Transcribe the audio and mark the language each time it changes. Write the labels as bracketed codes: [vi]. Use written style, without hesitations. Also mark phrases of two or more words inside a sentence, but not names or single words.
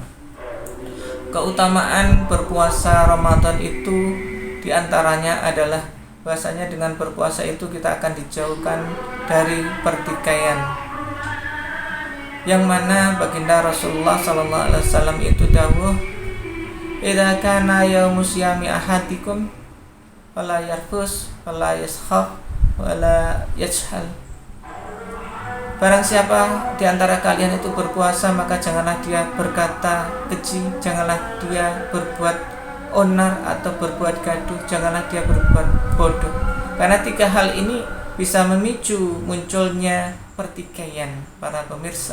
[id] Keutamaan berpuasa Ramadan itu diantaranya adalah bahasanya dengan berpuasa itu kita akan dijauhkan dari pertikaian, yang mana baginda Rasulullah SAW itu dawuh, [ar] إذا كان يوم صيام أحدكم فلا يرفث فلا يصخب ولا يجهل. [id] Barang siapa di antara kalian itu berpuasa, maka janganlah dia berkata keji, janganlah dia berbuat onar atau berbuat gaduh, janganlah dia berbuat bodoh. Karena tiga hal ini bisa memicu munculnya pertikaian, para pemirsa.